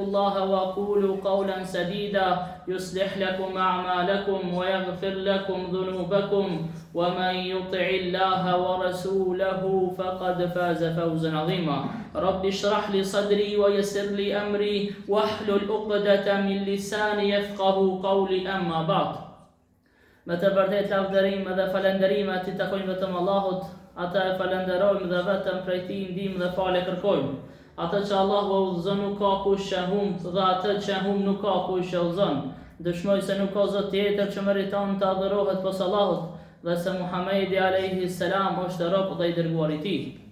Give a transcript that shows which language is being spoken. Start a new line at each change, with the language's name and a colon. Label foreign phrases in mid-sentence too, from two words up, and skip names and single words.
Arabic: الله وقولوا قولا سديدا يصلح لكم أعمالكم ويغفر لكم ذنوبكم ومن يطع الله ورسوله فقد فاز فوزا عظيما رب اشرح لي صدري ويسر لي أمري واحلل عقدة من لساني يفقه قولي أما بعد
Albanian: Me të vërtet lavdërim dhe falënderimet i takojnë vetëm Allahut, ata e falenderojmë dhe vetëm prej tij ndihmë dhe falë kërkojmë. Atë që Allahu udhëzon nuk ka kush që humb dhe atë që humb nuk ka kush që udhëzon. Dëshmoj se nuk ka zot tjetër që meriton të adhurohet posa Allahut dhe se Muhamedi
Arabic: عليه السلام
Albanian: është rob dhe i dërguari i tij.